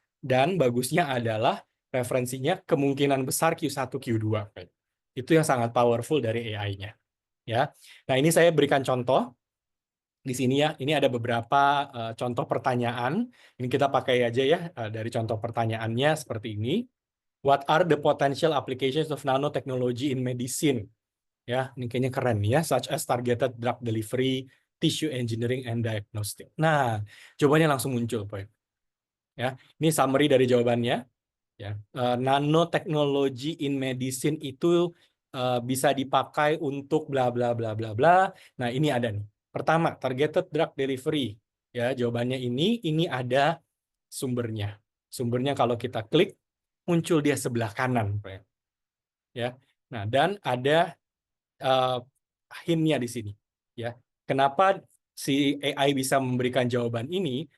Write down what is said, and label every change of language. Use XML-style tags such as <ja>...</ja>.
<id>Dan bagusnya adalah referensinya kemungkinan besar Q1, Q2. Itu yang sangat powerful dari AI-nya. Ya. Nah, ini saya berikan contoh. Di sini ya, ini ada beberapa contoh pertanyaan. Ini kita pakai aja ya, dari contoh pertanyaannya seperti ini.</id> <en>What are the potential applications of nanotechnology in medicine?</en> <id>Ya, ini kayaknya keren ya,</id> <en>such as targeted drug delivery, tissue engineering, and diagnostic.</en> <id>Nah, jawabannya langsung muncul, Pak. Ya, ini summary dari jawabannya. Ya,</id> <en>nanotechnology in medicine</en> <id>itu bisa dipakai untuk bla bla bla bla bla. Nah, ini ada nih. Pertama, targeted drug delivery. Ya, jawabannya ini ada sumbernya. Sumbernya kalau kita klik muncul dia sebelah kanan, Pak. Ya. Nah, dan ada hint-nya di sini. Ya, kenapa si AI bisa memberikan jawaban ini?</id>